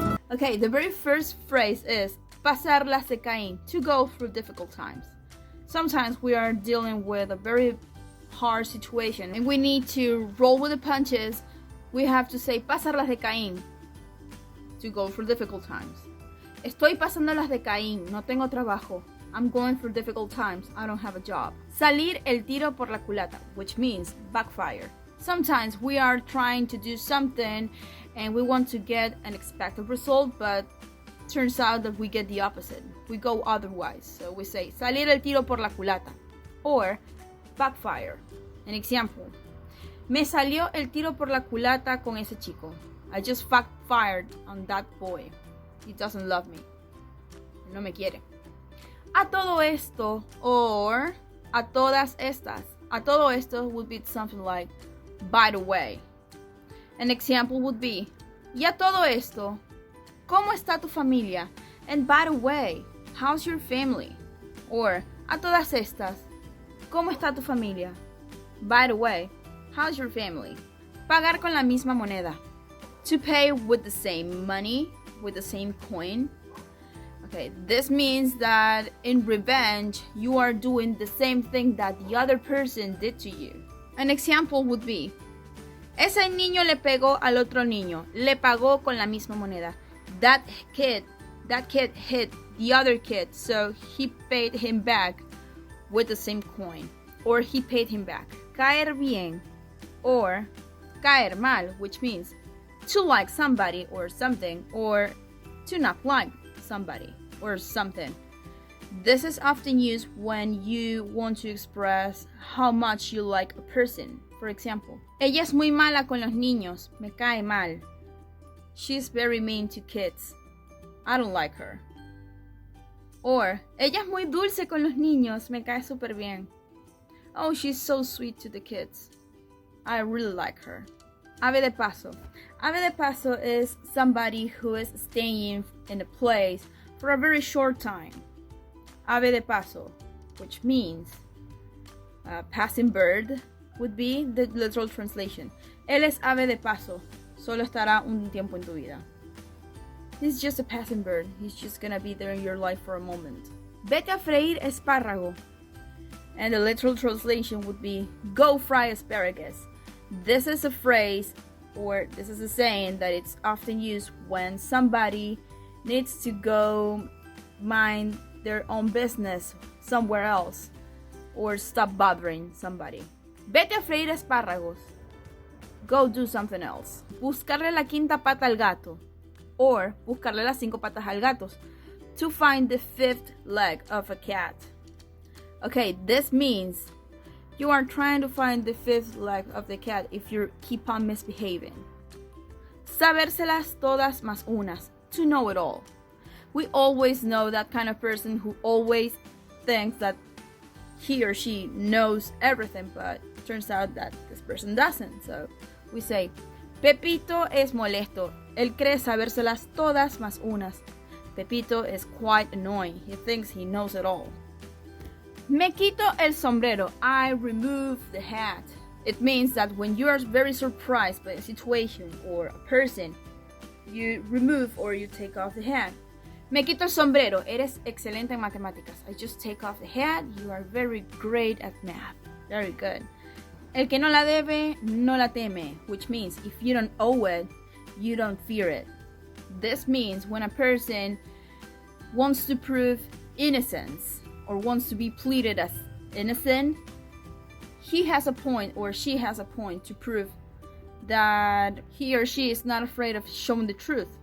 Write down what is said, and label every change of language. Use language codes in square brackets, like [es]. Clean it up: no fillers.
[en] Okay, the very first phrase is [es] pasarlas de Caín, [en] to go through difficult times. Sometimes we are dealing with a very hard situation and we need to roll with the punches. We have to say [es] pasarlas de Caín [en] to go through difficult times. [es] Estoy pasándolas de Caín, no tengo trabajo. [en] I'm going through difficult times, I don't have a job. [es] Salir el tiro por la culata, [en] which means backfire. Sometimes we are trying to do something and we want to get an expected result, but turns out that we get the opposite. We go otherwise. So we say [es] salir el tiro por la culata [en] or backfire. An example. [es] Me salió el tiro por la culata con ese chico. [en] I just backfired on that boy. He doesn't love me. [es] No me quiere. A todo esto or a todas estas. A todo esto [en] would be something like by the way. An example would be [es] y a todo esto, ¿cómo está tu familia? [en] And by the way, how's your family? [es] Or a todas estas, ¿cómo está tu familia? [en] By the way, how's your family? [es] Pagar con la misma moneda. [en] To pay with the same money, with the same coin. Okay, this means that in revenge, you are doing the same thing that the other person did to you. An example would be, [es] ese niño le pegó al otro niño, le pagó con la misma moneda. [en] That kid hit the other kid, so he paid him back with the same coin, or he paid him back. [es] Caer bien, [en] or [es] caer mal, [en] which means to like somebody or something, or to not like somebody or something. This is often used when you want to express how much you like a person. For example, [es] ella es muy mala con los niños, me cae mal. [en] She's very mean to kids. I don't like her. [es] Or, ella es muy dulce con los niños, me cae súper bien. [en] Oh, she's so sweet to the kids. I really like her. [es] Ave de paso. Ave de paso [en] is somebody who is staying in a place for a very short time. [es] Ave de paso, [en] which means passing bird, would be the literal translation. [es] Él es ave de paso, solo estará un tiempo en tu vida. [en] He's just a passing bird, he's just gonna be there in your life for a moment. [es] Vete a freír espárrago. [en] And the literal translation would be go fry asparagus. This is a phrase, or this is a saying that it's often used when somebody needs to go mind their own business somewhere else or stop bothering somebody. [es] Vete a freír espárragos. [en] Go do something else. [es] Buscarle la quinta pata al gato, or buscarle las 5 patas al gato. [en] To find the 5th leg of a cat. Okay, this means you are trying to find the 5th leg of the cat if you keep on misbehaving. [es] Sabérselas todas más unas. [en] To know it all. We always know that kind of person who always thinks that he or she knows everything, but it turns out that this person doesn't. So we say, Pepito [es] es molesto. Él cree sabérselas todas más unas. [en] Pepito is quite annoying. He thinks he knows it all. [es] Me quito el sombrero. [en] I remove the hat. It means that when you are very surprised by a situation or a person, you remove or you take off the hat. [es] Me quito el sombrero. Eres excelente en matemáticas. [en] I just take off the hat. You are very great at math. Very good. [es] El que no la debe, no la teme. [en] Which means if you don't owe it, you don't fear it. This means when a person wants to prove innocence or wants to be pleaded as innocent, he has a point or she has a point to prove that he or she is not afraid of showing the truth.